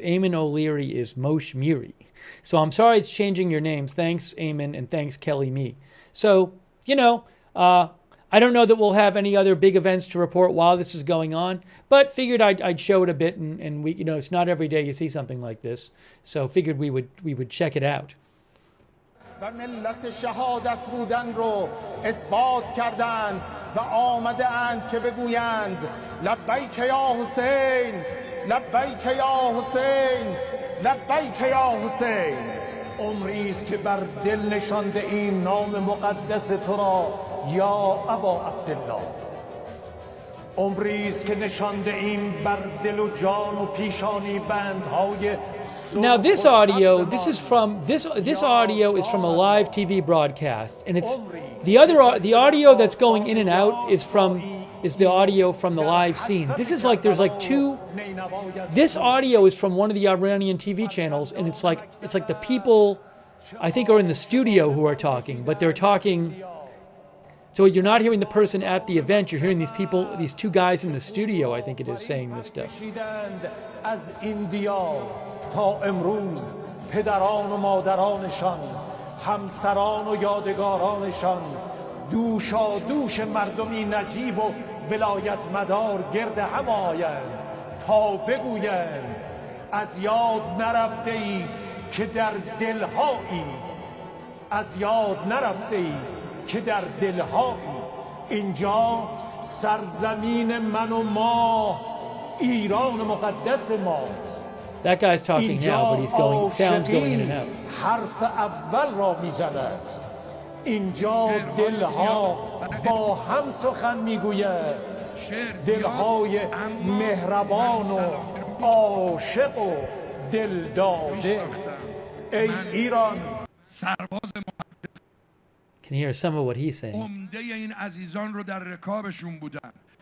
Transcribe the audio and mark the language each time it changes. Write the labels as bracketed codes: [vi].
[en] Eamon O'Leary is Moshe Muri. So I'm sorry it's changing your names. Thanks, Eamon, and thanks, Kelly Me. So, you know, I don't know that we'll have any other big events to report while this is going on, but figured I'd show it a bit, and we, you know, it's not every day you see something like this, so figured we would check it out. [fa] و ملت شهادت بودن رو اثبات کردند و آمده اند که بگویند لبیک یا حسین لبیک یا حسین لبیک یا حسین. عمری است که بر دل نشانده ایم نام مقدس تو را یا ابا عبدالله. عمری است که نشانده ایم بر دل و جان و پیشانی بندهای. [en] Now this audio, this audio is from a live TV broadcast, and it's the audio that's going in and out is the audio from the live scene. This is like there's like two. This audio is from one of the Iranian TV channels, and it's like the people, I think, are in the studio who are talking, but they're talking. So you're not hearing the person at the event, you're hearing these people, these two guys in the studio, I think it is, saying this stuff. [fa] از ایندیا تا امروز پدران و مادرانشان، همسران و یادگارانشان، دوشا دوش مردمی نجیب و ولایت مدار گرد هم آیند تا بگویند از یاد نرفته اید که در دلهایی، از یاد نرفته اید که در دلهایی. اینجا سرزمین من و ما، ایران مقدس ماست. [en] That guy's talking now, but he's going, sounds going in and out. [fa] حرف اول را میزند. اینجا دلها با هم سخن میگوید، دلهای مهربان و عاشق و دلداده. ای ایران. سرباز [en] Can hear some of what he's saying. [fa] عمده این عزیزان رو در رکابشون بودن.